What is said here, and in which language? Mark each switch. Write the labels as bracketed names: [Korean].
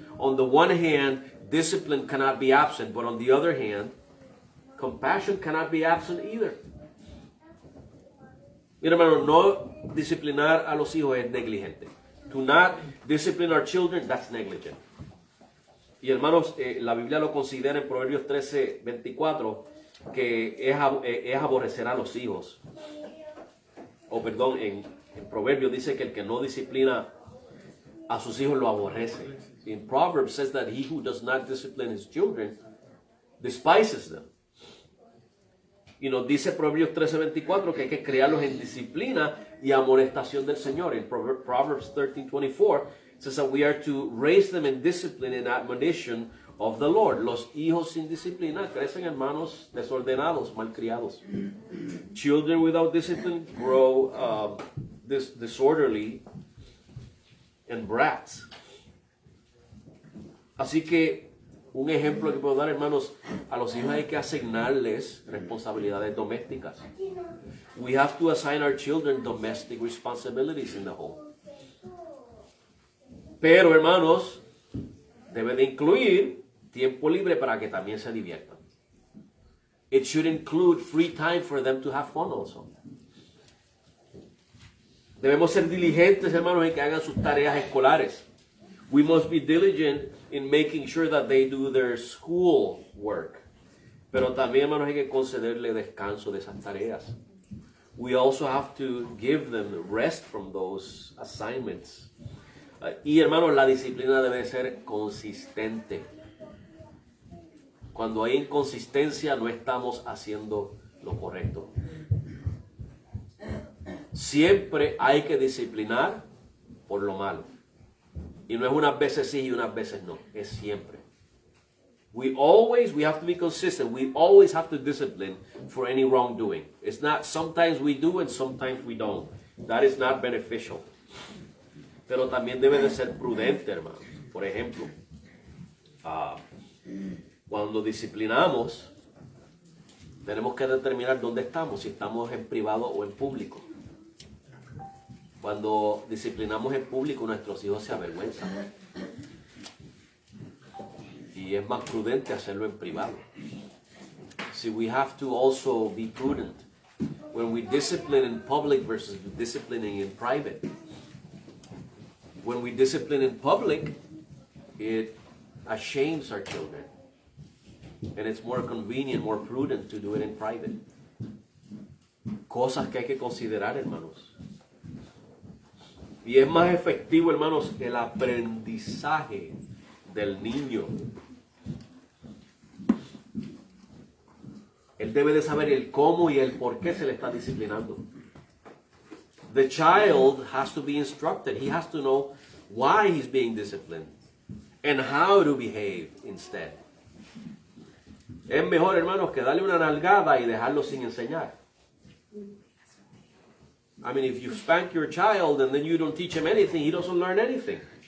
[English] On the one hand, discipline cannot be absent, but on the other hand, compassion cannot be absent either. [Spanish] Mira, hermano, no disciplinar a los hijos es negligente. [English] To not discipline our children, that's negligent. [Spanish] Y hermanos, la Biblia lo considera en Proverbios 13:24, que es aborrecer a los hijos. En Proverbios dice que el que no disciplina a sus hijos lo aborrece. [English] In Proverbs says that he who does not discipline his children despises them. [Spanish] Y nos dice Proverbios 13:24 que hay que criarlos en disciplina y amonestación del Señor. [English] En Proverbs 13:24 says that we are to raise them in discipline and admonition of the Lord. [Spanish] Los hijos sin disciplina crecen hermanos desordenados, malcriados. [English] Children without discipline grow disorderly and brats. [Spanish] Así que un ejemplo que puedo dar, hermanos, a los hijos hay que asignarles responsabilidades domésticas. [English] We have to assign our children domestic responsibilities in the home. [Spanish] Pero, hermanos, debe de incluir tiempo libre para que también se diviertan. [English] It should include free time for them to have fun also. [Spanish] Debemos ser diligentes, hermanos, en que hagan sus tareas escolares. [English] We must be diligent in making sure that they do their school work. [Spanish] Pero también, hermanos, hay que concederle descanso de esas tareas. [English] We also have to give them rest from those assignments. [Spanish] Y, hermanos, la disciplina debe ser consistente. Cuando hay inconsistencia, no estamos haciendo lo correcto. Siempre hay que disciplinar por lo malo. Y no es unas veces sí y unas veces no. Es siempre. [English] We have to be consistent. We always have to discipline for any wrongdoing. It's not sometimes we do and sometimes we don't. That is not beneficial. [Spanish] Pero también debe de ser prudente, hermano. Por ejemplo, cuando disciplinamos, tenemos que determinar dónde estamos, si estamos en privado o en público. Cuando disciplinamos en público, nuestros hijos se avergüenzan. Y es más prudente hacerlo en privado. [English] See, we have to also be prudent when we discipline in public versus disciplining in private. When we discipline in public, it ashames our children. And it's more convenient, more prudent to do it in private. [Spanish] Cosas que hay que considerar, hermanos. Y es más efectivo, hermanos, el aprendizaje del niño. Él debe de saber el cómo y el por qué se le está disciplinando. [English] The child has to be instructed. He has to know why he's being disciplined and how to behave instead. [Spanish] Es mejor, hermanos, que darle una nalgada y dejarlo sin enseñar. [English] I mean, if you spank your child and then you don't teach him anything, he doesn't learn anything.